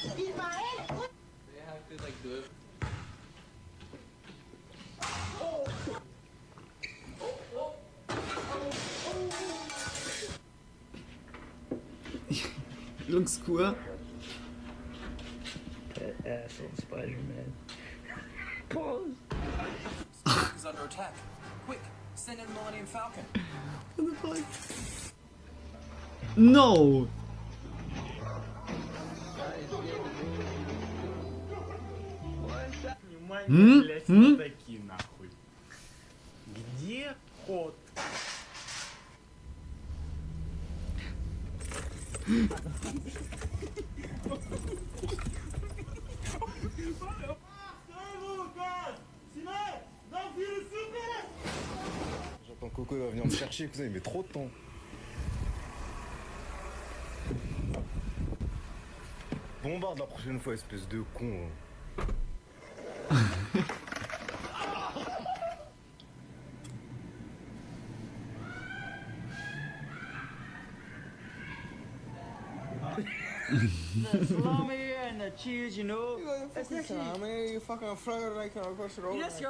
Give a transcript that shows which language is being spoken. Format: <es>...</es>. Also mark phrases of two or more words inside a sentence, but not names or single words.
<en>Looks cool. That asshole Spider-Man. Pause. Is under attack. Quick, send in the Millennium Falcon. What the fuck? No!</en> <ru>Такие нахуй. Где кот?</ru> <fr>J'entends Coco va venir me chercher, cousin, il met trop de temps. Bombarde la prochaine fois, espèce de con.</fr> <en>The salami and the cheese, you know. You got your fucking salami, you fucking throw it like across the road.</en>